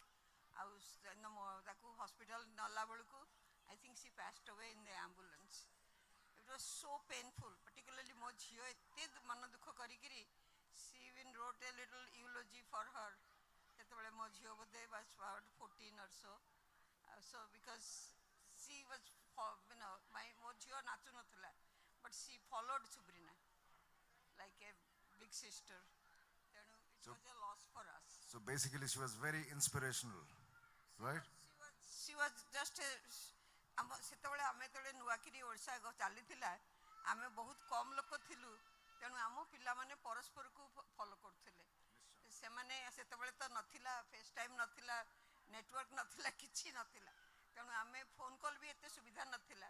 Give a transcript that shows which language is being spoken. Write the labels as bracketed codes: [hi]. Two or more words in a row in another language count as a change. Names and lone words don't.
[or] ଆଉ ତାକୁ ହସ୍ପିଟାଲ ନେଲା ବେଳକୁ [en] I think she passed away in the ambulance. it was so painful, particularly [or] ମୋ ଝିଅ ଏତେ ମନ ଦୁଃଖ କରିକିରି [en] she even wrote a little eulogy for her. [or] ସେତେବେଳେ ମୋ ଝିଅ ବୋଧେ ବାସ୍ 14 [en] or so. So because she was, [or] ମୋ ଝିଅ ନାଚୁ ନଥିଲା [en] but she followed Subrina like a big sister. ତେଣୁ it was a loss for us. so basically she was very inspirational, right? She was just [or] ସେତେବେଳେ ଆମେ ଯେତେବେଳେ ନୂଆକିରି ଓଡ଼ିଶା ଚାଲିଥିଲା ଆମେ ବହୁତ କମ୍ ଲୋକ ଥିଲୁ, ତେଣୁ ଆମ ପିଲାମାନେ ପରସ୍ପରକୁ ଫଲୋ କରୁଥିଲେ। ସେମାନେ ସେତେବେଳେ ତ ନଥିଲା ଫେସ୍ ଟାଇମ୍ ନଥିଲା, ନେଟୱାର୍କ ନଥିଲା, କିଛି ନଥିଲା, ତେଣୁ ଆମେ [en] phone call [or] ବି ଏତେ ସୁବିଧା ନଥିଲା।